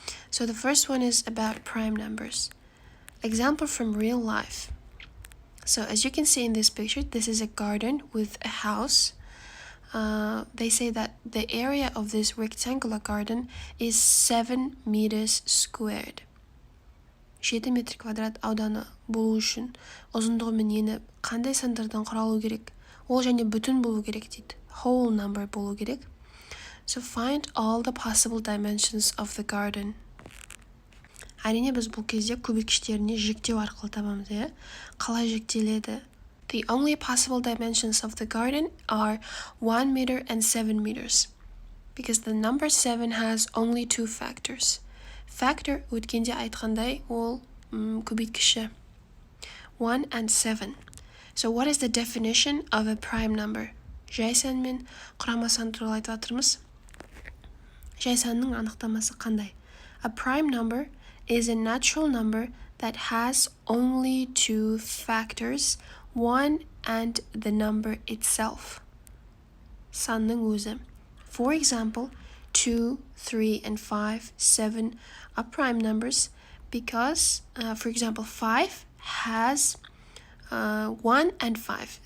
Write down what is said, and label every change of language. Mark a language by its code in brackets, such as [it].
[en] So the first one is about prime numbers. Example from real life. So as you can see in this picture, this is a garden with a house. They say that the area of this rectangular garden is 7 meters squared. [kk] 7 метр квадрат ауданы болу үшін ұзындығы мен ені қандай сандардан құралу керек? Ол және бүтін болу керек дейді. [en] Whole number [kk] болу керек. [en] So find all the possible dimensions of the garden. [kk] Әрине біз бұл кезде көбейткіштеріне жіктеу арқылы табамыз, иә? Қалай жіктеледі? [en] The only possible dimensions of the garden are 1 meter and 7 meters, because the number 7 has only two factors. [kk] Factor өткенде айтқандай ол көбейткіші 1 and 7. [en] So what is the definition of a prime number? [kk] Жай сан мен құрама сан туралы айтып жатырмыз. Жай санның анықтамасы қандай? [en] A prime number is a natural number that has only two factors, 1 and the number itself. [kk] Санның өзі. [en] For example, 2, 3, and 5, 7 are prime numbers because, for example, 5 has 1 and 5.